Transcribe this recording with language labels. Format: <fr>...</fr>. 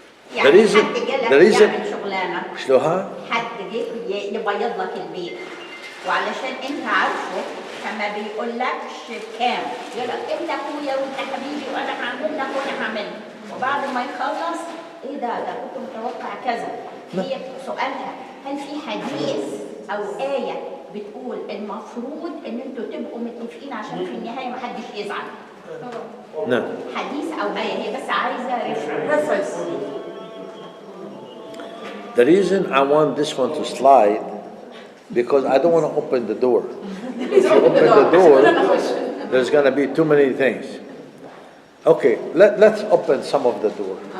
<en>The reason, the reason,</en> <ar>شلوها؟ حد جه يبيض لك البيت وعلشان انت عارفه فما بيقولكش كام، يقول لك انت اخويا وانت حبيبي وانا هعمل لك وانا هعمل لك، وبعد ما يخلص ايه ده كنت متوقع كذا. هي سؤالها هل في حديث او آية بتقول المفروض ان انتوا تبقوا متفقين عشان في النهاية ما حدش يزعل؟ نعم. حديث او آية، هي بس عايزة reference.</ar> <en>The reason I want this one to slide, because I don't want to open the door. If you open the door, there's going to be too many things. Okay, let's open some of the door.</en>